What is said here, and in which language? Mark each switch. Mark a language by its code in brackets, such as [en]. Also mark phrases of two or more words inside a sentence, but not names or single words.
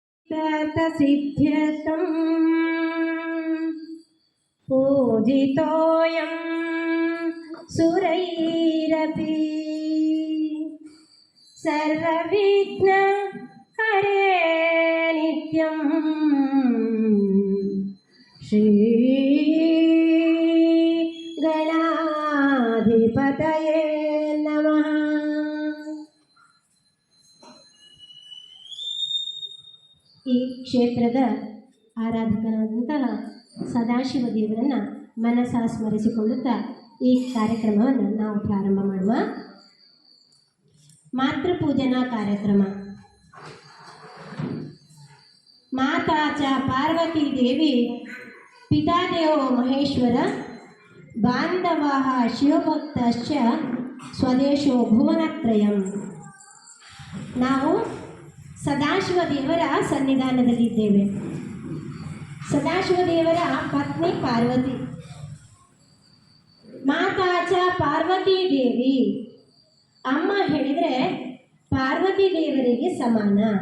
[sa] ततसिद्ध्यर्थं पूजितोऽयं सुरैरपि सर्वविघ्नहरे नित्यं श्री गणाधिपतये नमः। [kn] ಈ ಕ್ಷೇತ್ರದ ಆರಾಧಕನಾದಂತಹ ಸದಾಶಿವ ದೇವರನ್ನು ಮನಸಾ ಸ್ಮರಿಸಿಕೊಳ್ಳುತ್ತಾ ಈ ಕಾರ್ಯಕ್ರಮವನ್ನು ನಾವು ಪ್ರಾರಂಭ ಮಾಡುವ. ಮಾತೃಪೂಜನಾ ಕಾರ್ಯಕ್ರಮ. [sa] ಮಾತಾ ಚ ಪಾರ್ವತಿ ದೇವಿ ಪಿತಾದೇವೋ ಮಹೇಶ್ವರ ಬಾಂಧವಾಃ ಶಿವಭಕ್ತಶ್ಚ ಸ್ವದೇಶೋ ಭುವನತ್ರಯಂ. [kn] ನಾವು ಸದಾಶಿವ ದೇವರ ಸನ್ನಿಧಾನದಲ್ಲಿದ್ದೇವೆ. ಸದಾಶಿವ ದೇವರ ಪತ್ನಿ ಪಾರ್ವತಿ. ಮಾತಾಚ ಪಾರ್ವತಿ ದೇವಿ, ಅಮ್ಮ ಹೇಳಿದರೆ ಪಾರ್ವತಿ ದೇವರಿಗೆ ಸಮಾನ.